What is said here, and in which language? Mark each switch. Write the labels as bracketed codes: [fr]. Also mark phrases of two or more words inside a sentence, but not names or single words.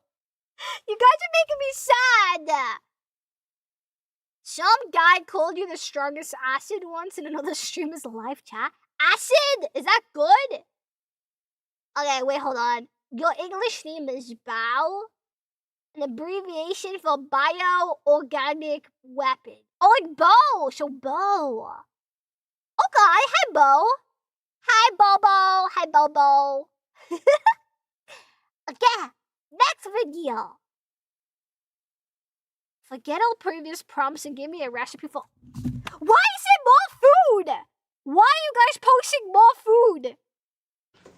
[en] You guys are making me sad. Some guy called you the strongest acid once in another streamer's live chat. Acid? Is that good? Okay, wait, hold on. Your English name is BOW, an abbreviation for bio-organic weapon. Oh, like bow, so bow. Okay, hi, Bo. Hi, Bobo. Hi, Bobo. Okay, next video. Forget all previous prompts and give me a recipe for... Why is it more food? Why are you guys posting more food?